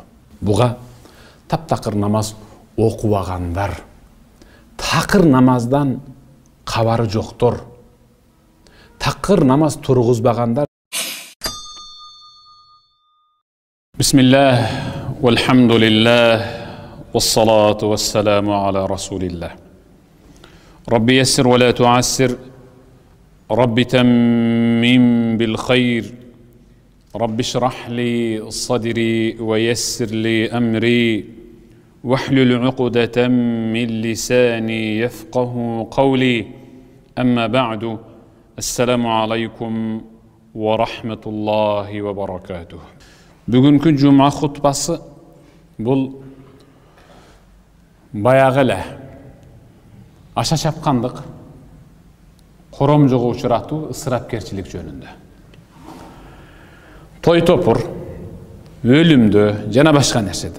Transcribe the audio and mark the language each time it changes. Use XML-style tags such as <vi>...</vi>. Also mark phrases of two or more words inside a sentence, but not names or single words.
<ky>Буга таптакыр намаз окубагандар, такыр намаздан кабары жоктор, такыр намаз тургузбагандар.</ky> <ar>بسم الله والحمد لله, والصلاة والسلام على رسول الله. رب يسر ولا تعسر رب تمم بالخير رب اشرح لي صدري ويسر لي أمري, واحلل عقدة من لساني يفقه قولي أما بعد السلام عليكم ورحمة الله وبركاته.</ar> <ky>Бүгүнкү жума хутбасы бул баягы эле аша чапкандык, коромжого учуратуу, ысырапкерчилик жөнүндө. Той топур, өлүмдө жана башка нерседе.</ky>